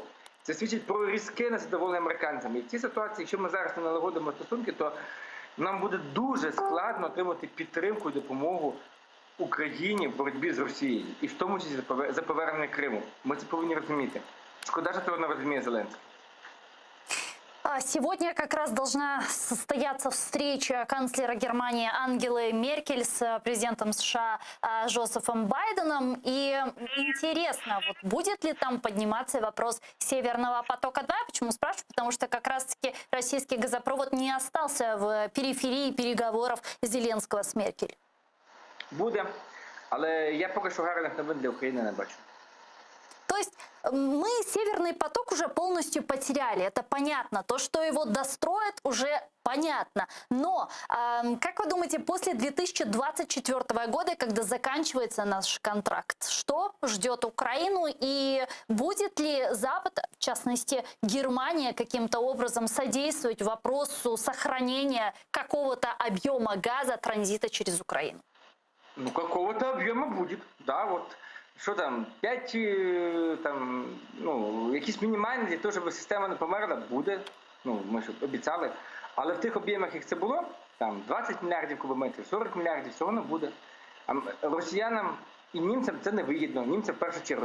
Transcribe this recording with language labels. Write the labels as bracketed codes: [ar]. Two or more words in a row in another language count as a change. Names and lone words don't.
[uk] Це свідчить про різке незадоволення американцями. І в цій ситуації, якщо ми зараз не налагодимо стосунки, то нам буде дуже складно отримати підтримку і допомогу Україні в боротьбі з Росією. І в тому числі за повернення Криму. Ми це повинні розуміти. Шкода, що цього не розуміє Зеленський. [ru] Сегодня как раз должна состояться встреча канцлера Германии Ангелы Меркель с президентом США Джозефом Байденом. И интересно, вот будет ли там подниматься вопрос Северного потока-2? Почему спрашиваю? Потому что как раз-таки российский газопровод не остался в периферии переговоров Зеленского с Меркель. [uk] Буде, але я поки що гарних новин для України не бачу. [ru] То есть мы Северный поток уже полностью потеряли, это понятно. То, что его достроят, уже понятно. Но, как вы думаете, после 2024 года, когда заканчивается наш контракт, что ждет Украину и будет ли Запад, в частности Германия, каким-то образом содействовать вопросу сохранения какого-то объема газа транзита через Украину? Ну, какого-то объема будет, да, вот. [uk] Що там, 5, якісь мінімальні для того, щоб система не померла, буде, ми ж обіцяли. Але в тих об'ємах, як це було, там 20 мільярдів кубометрів, 40 мільярдів, всього не буде. А росіянам і німцям це не вигідно, німцям в першу чергу.